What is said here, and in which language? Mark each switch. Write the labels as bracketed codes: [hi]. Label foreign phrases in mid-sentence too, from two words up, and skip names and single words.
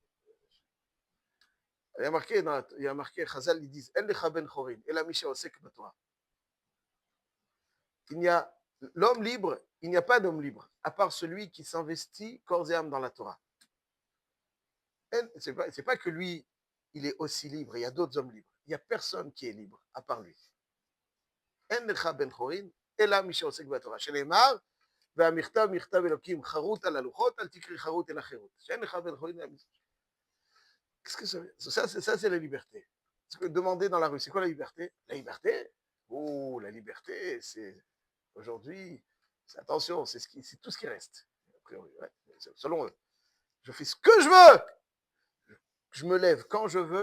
[fr] Il y a marqué, Chazal, ils disent, il n'y a L'homme libre, il n'y a pas d'homme libre, à part celui qui s'investit corps et âme dans la Torah. C'est pas que lui, il est aussi libre, il y a d'autres hommes libres. Il n'y a personne qui est libre, à part lui. [he] אין לך בן חורין, אלא מי שעוסק בתורה. Shene'emar, והמכתב מכתב אלוקים חרוט על הלוחות, אל תקריא חרוט אלא חירות. שאין לך בן חורין. [fr] Qu'est-ce que ça veut dire? Ça, c'est la liberté. Ce que demander dans la rue, c'est quoi la liberté? La liberté? Oh, la liberté, c'est aujourd'hui, attention, c'est tout ce qui reste. A priori, ouais, selon eux. Je fais ce que je veux. Je me lève quand je veux.